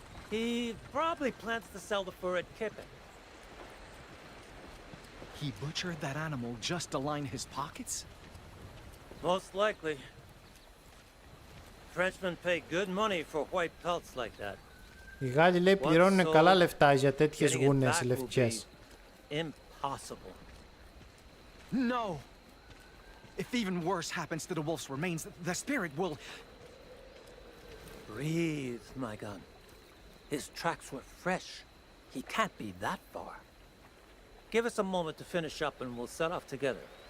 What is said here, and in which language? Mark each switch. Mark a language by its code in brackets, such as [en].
[en] He probably plans to sell the fur at Kippen. He butchered that animal just to line his pockets? Most likely. Frenchmen pay good money for white pelts like that. [el] Οι Γάλλοι, λέει, πληρώνουν καλά λεφτά για τέτοιες γούνες λευκές. [en] Impossible. No! If even worse happens to the wolf's remains, the spirit will... Breathe, my gun. His tracks were fresh. He can't be that far. Give us a moment to finish up and we'll set off together.